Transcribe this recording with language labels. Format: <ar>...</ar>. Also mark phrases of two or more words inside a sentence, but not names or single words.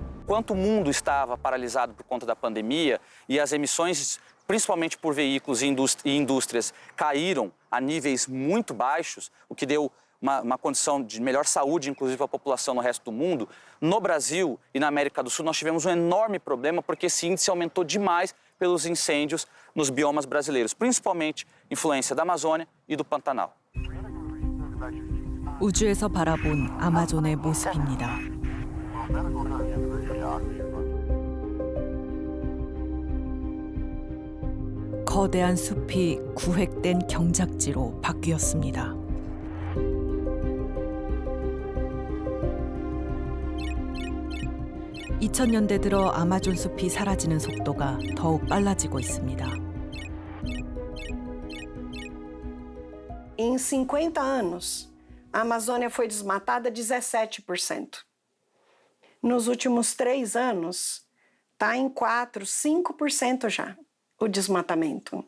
<pt>enquanto o mundo estava paralisado por conta da pandemia e as emissões, principalmente por veículos e indústrias, caíram a níveis muito baixos, o que deu uma condição de melhor saúde, inclusive para a população no resto do mundo, no Brasil e na América do Sul nós tivemos um enorme problema porque esse índice aumentou demais pelos incêndios nos biomas brasileiros, principalmente influência da Amazônia e do Pantanal.</pt> <ko>우주에서 바라본 아마존의 모습입니다. 거대한 숲이 구획된 경작지로 바뀌었습니다. (2000년대) 들어 아마존 숲이 사라지는 속도가 더욱 빨라지고 있습니다.</ko> <pt>Em 50 anos, a Amazônia foi desmatada 17%. Nos últimos 3 anos, está em 4, 5% já o desmatamento.</pt>